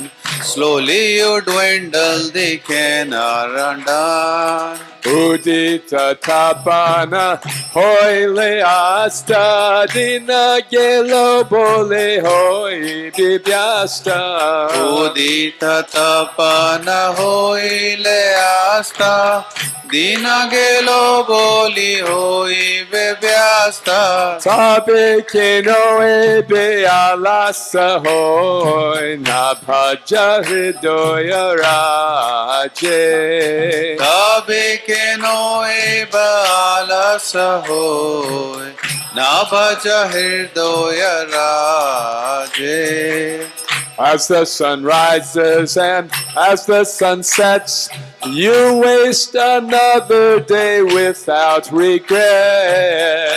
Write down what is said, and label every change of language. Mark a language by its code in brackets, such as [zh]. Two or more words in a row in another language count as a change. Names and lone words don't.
[en] Slowly you dwindle, decay, and are undone. [bn] উদিত তপন হইলে অস্ত দিন গেল বলে হই বিব্যস্ত. উদিত তপন হইলে অস্ত, দিন গেল বলি হই বেব্যস্ত. তবে কেন এবে অলস হই না ভজ হৃদয় রাজে. তবে কেন এ বালস হয়, না ভজ হৃদয় রাজে. [en] As the sun rises and as the sun sets, you waste another day without regret.